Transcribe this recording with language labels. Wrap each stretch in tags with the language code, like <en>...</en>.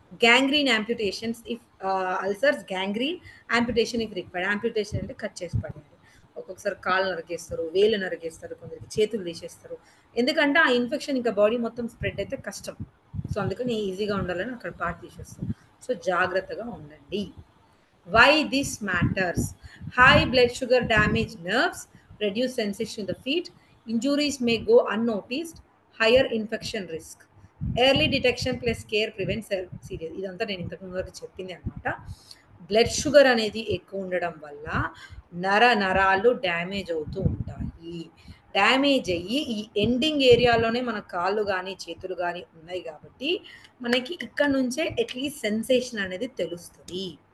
<en>Gangrene amputations if ulcers, gangrene amputation if required.</en> <te>యాంప్యుటేషన్ అంటే cut చేసి పడేయాలి. ఒక్కొక్కసారి కాళ్ళు నరికేస్తారు, వేళ్ళు నరికేస్తారు, కొందరికి చేతులు తీసేస్తారు. ఎందుకంటే ఆ ఇన్ఫెక్షన్ ఇంకా బాడీ మొత్తం స్ప్రెడ్ అయితే కష్టం. సో, అందుకని ఈజీగా ఉండాలని అక్కడ పార్ట్ తీసేస్తారు. సో, జాగ్రత్తగా ఉండండి.</te> <en>Why this matters? High blood sugar damage nerves, reduce sensation in the feet, injuries may go unnoticed, higher infection risk. Early detection plus care prevents serious.</en> <te>ఇదంతా నేను ఇంతకు ముందు వరకు చెప్పింది అనమాట. బ్లడ్ షుగర్ అనేది ఎక్కువ ఉండడం వల్ల నరాలు డ్యామేజ్ అవుతూ ఉంటాయి. డ్యామేజ్ అయ్యి ఈ ఎండింగ్ ఏరియాలోనే మన కాళ్ళు కానీ చేతులు కానీ ఉన్నాయి కాబట్టి మనకి ఇక్కడ నుంచే అట్లీస్ట్ సెన్సేషన్ అనేది తెలుస్తుంది.</te>